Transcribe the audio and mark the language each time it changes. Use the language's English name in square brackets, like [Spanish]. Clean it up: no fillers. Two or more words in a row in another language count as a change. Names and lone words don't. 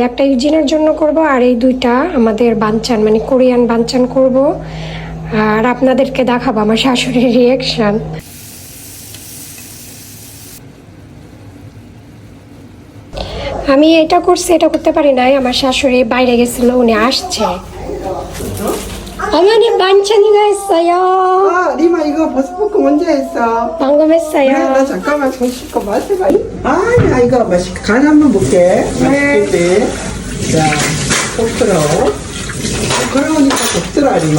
[Bangla] একটা ইউজিনের জন্য করব আর এই দুইটা আমাদের বাঞ্চান মানে কোরিয়ান বাঞ্চান করব, আর আপনাদেরকে দেখাবো আমার শাশুড়ির রিয়াকশন। আমি এটা করছি, এটা করতে পারি নাই, আমার শাশুড়ি বাইরে গেছিল, উনি আসছে। [Korean] 어머니 반찬이가 있어요. 아, 리마 이거 버섯볶음 언제 했어? 방금 그래, 했어요. 나 잠깐만 손 씻고 맛해봐. 아, 야 이거 맛있게 간 한번 볼게. 맛있겠지? 자, 볶으러. 그러니까 볶더라 리마.